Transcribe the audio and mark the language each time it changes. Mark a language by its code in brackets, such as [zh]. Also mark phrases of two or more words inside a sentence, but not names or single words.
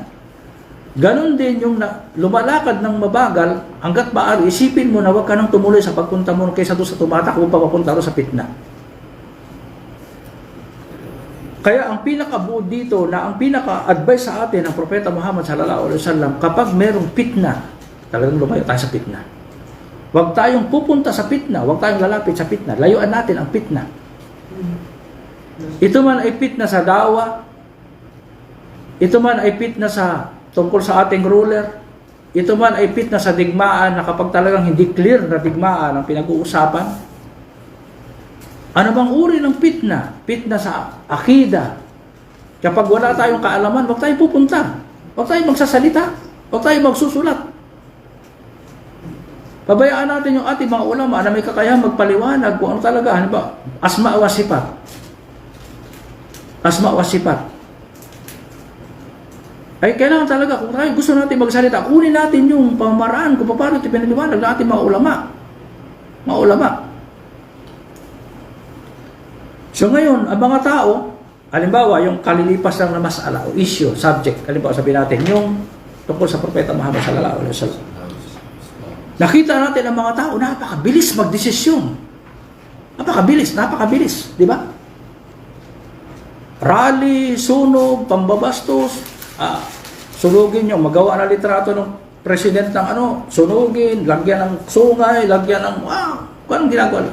[tl] Ganon din yung lumalakad ng mabagal, hanggat maaari, isipin mo na huwag ka nang tumuloy sa pagpunta mo kaysa doon sa tumatakbo pa papunta sa fitna. Kaya ang pinakabuod dito, na ang pinaka-advice sa atin ng Propeta Muhammad [ar] صلى الله عليه وسلم, [tl] kapag merong fitna, talagang lumayo tayo sa fitna. Huwag tayong pupunta sa fitna, huwag tayong lalapit sa fitna. Layuan natin ang fitna. Ito man ay fitna sa dawa, ito man ay fitna sa tungkol sa ating ruler, ito man ay fitna sa digmaan, na kapag talagang hindi clear na digmaan ang pinag-uusapan. Ano bang uri ng fitna? Fitna sa akida. Kapag wala tayong kaalaman, huwag tayong pupunta. Huwag tayong magsasalita. Huwag tayong magsusulat. Pabayaan natin yung ating mga ulama na may kakayahang magpaliwanag kung ano talaga. Ano ba? [ar] أسماء وصفات. أسماء وصفات. [tl] Ay kailangan talaga, kung tayo gusto natin magsalita, kunin natin yung pamaraan kung paano ito pinaliwanag ng ating mga ulama. Mga ulama. So ngayon, ang mga tao, halimbawa, yung kalilipas lang na masala o issue, subject, halimbawa sabihin natin, yung tungkol sa Propeta Muhammad [ar] صلى الله عليه وسلم. [tl] Nakita natin ang mga tao, napakabilis magdesisyon. Napakabilis, di ba? Rally, sunog, pambabastos, sunugin yung magawa na litrato ng president ng sunugin, lagyan ng sungay, lagyan ng, anong ginagawa?